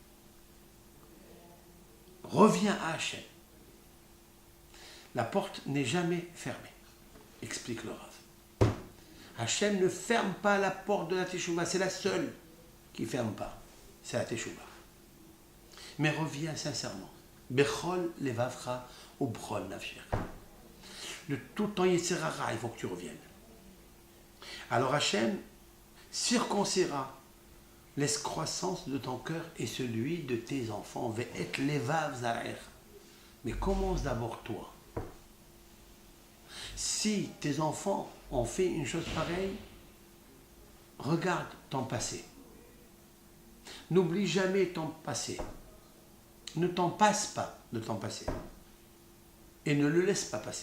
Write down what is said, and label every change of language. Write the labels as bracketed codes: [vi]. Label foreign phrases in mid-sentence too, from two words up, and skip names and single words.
[fr] Reviens à Hachem. La porte n'est jamais fermée, explique le Rav. Hachem ne ferme pas la porte de la teshuva, c'est la seule qui ne ferme pas, c'est la teshuva. Mais reviens sincèrement. [he] בכל לבבך ובכל נפשך. [fr] De tout ton yetzerara, il faut que tu reviennes. Alors Hachem circoncira l'escroissance de ton cœur et celui de tes enfants. [he] ואת לבב זרער. [fr] Mais commence d'abord toi. Si tes enfants ont fait une chose pareille, regarde ton passé. N'oublie jamais ton passé. Ne t'en passe pas de ton passé. Et ne le laisse pas passer.